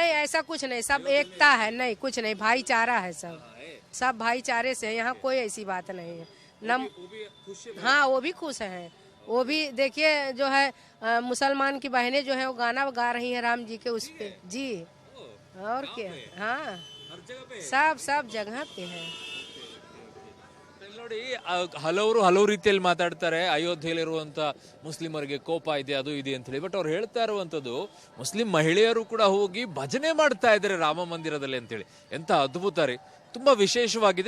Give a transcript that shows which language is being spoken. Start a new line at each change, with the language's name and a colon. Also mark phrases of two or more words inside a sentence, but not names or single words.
Hindi: नहीं ऐसा कुछ नहीं, सब एकता है, नहीं कुछ नहीं, भाईचारा है, सब भाईचारे से है, यहाँ कोई ऐसी बात नहीं है। वो भी खुश है। हाँ, वो भी खुश हैं। वो भी देखिए जो है मुसलमान की बहनें जो है वो गाना गा रही हैं राम जी के उस पे। जी, और क्या, हाँ, हर जगह पे सब जगह पे है।
Kannada: ನೋಡಿ ಹಲವು ರೀತಿಯಲ್ಲಿ ಮಾತಾಡ್ತಾರೆ, ಅಯೋಧ್ಯೆಯಲ್ಲಿರುವಂತ ಮುಸ್ಲಿಮರಿಗೆ ಕೋಪ ಇದೆ, ಅದು ಇದೆ ಅಂತ ಹೇಳಿ. ಬಟ್ ಅವ್ರು ಹೇಳ್ತಾ ಇರುವಂತದ್ದು ಮುಸ್ಲಿಂ ಮಹಿಳೆಯರು ಕೂಡ ಹೋಗಿ ಭಜನೆ ಮಾಡ್ತಾ ಇದ್ದಾರೆ ರಾಮ ಮಂದಿರದಲ್ಲಿ ಅಂತೇಳಿ. ಎಂತ ಅದ್ಭುತ ರೀ, ತುಂಬಾ ವಿಶೇಷವಾಗಿದೆ.